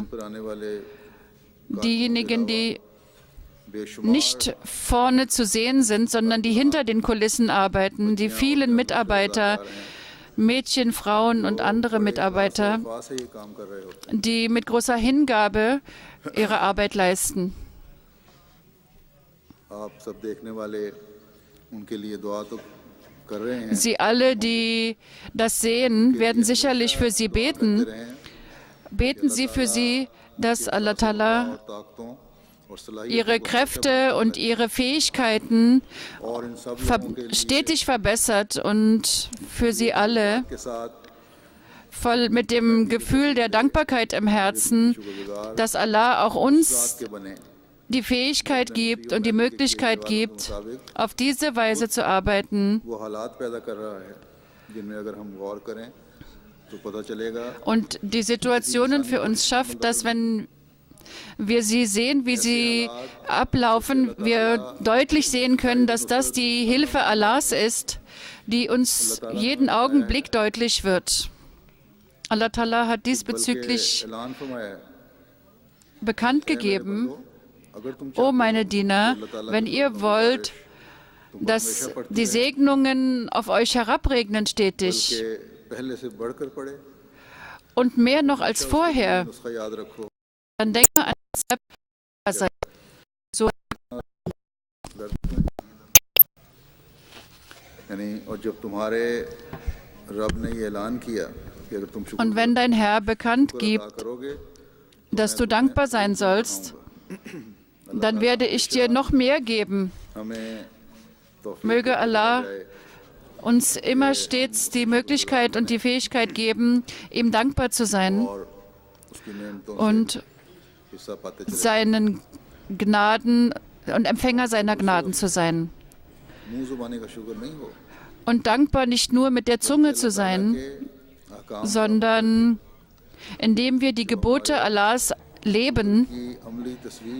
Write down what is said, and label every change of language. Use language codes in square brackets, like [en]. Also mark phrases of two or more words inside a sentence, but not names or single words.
[de] Diejenigen, die nicht vorne zu sehen sind, sondern die hinter den Kulissen arbeiten, die vielen Mitarbeiter, Mädchen, Frauen und andere Mitarbeiter, die mit großer Hingabe ihre Arbeit leisten. [ur] ان کے لیے دعا تو کر رہے ہیں, [de] Sie alle, die das sehen, werden sicherlich für sie beten. [ur] کرتے رہیں [de] Beten Sie für sie, dass Allah Ta'ala [ur] اور طاقتوں اور صلاحیتوں [de] ihre Kräfte und ihre Fähigkeiten [ur] اور ان سب لوگوں کے لیے [de] stetig verbessert und für sie alle [ur] کے ساتھ [de] voll mit dem Gefühl der Dankbarkeit im Herzen, [ur] शुक्रगुजार [de] dass Allah auch uns [ur] کے بنے, [de] die Fähigkeit gibt und die Möglichkeit gibt, auf diese Weise zu arbeiten [ur] وہ حالات پیدا کر رہا ہے جن میں اگر ہم غور کریں تو پتا چلے گا [de] und die Situationen für uns schafft, dass wenn wir sie sehen, wie sie ablaufen, wir deutlich sehen können, dass das die Hilfe Allahs ist, die uns jeden Augenblick deutlich wird. Allah Ta'ala hat diesbezüglich [ur] اعلان فرمایا ہے, [de] bekannt gegeben, [ur] اگر تم [de] O meine Diener, wenn ihr wollt, dass die Segnungen auf euch herabregnen stetig [ur] کے پہلے سے بڑھ کر پڑے, [de] und mehr noch als vorher, [ur] اس کا یاد رکھو, [de] dann denke an das Selbst. So, [ur] یعنی اور جب تمہارے رب نے یہ اعلان کیا کہ اگر تم شکر [de] und wenn dein Herr bekannt [ur] अदा [de] gibt, [ur] करोगे [de] dass du dankbar sein sollst, dann werde ich dir noch mehr geben. [ur] ہمیں توفیق [de] Möge Allah [ur] जाए [de] uns immer stets die Möglichkeit und die Fähigkeit geben, ihm dankbar zu sein [ur] اور اس کی نعمتوں سے [de] und [ur] حصہ پاتے چلے, [de] seinen Gnaden und Empfänger seiner Gnaden zu sein. [ur] منہ زبانی کا شکر نہیں ہو, [de] Und dankbar nicht nur mit der Zunge zu sein, [ur] کے احکام [de] sondern indem wir die Gebote Allahs leben, [ur] کی عملی تصویر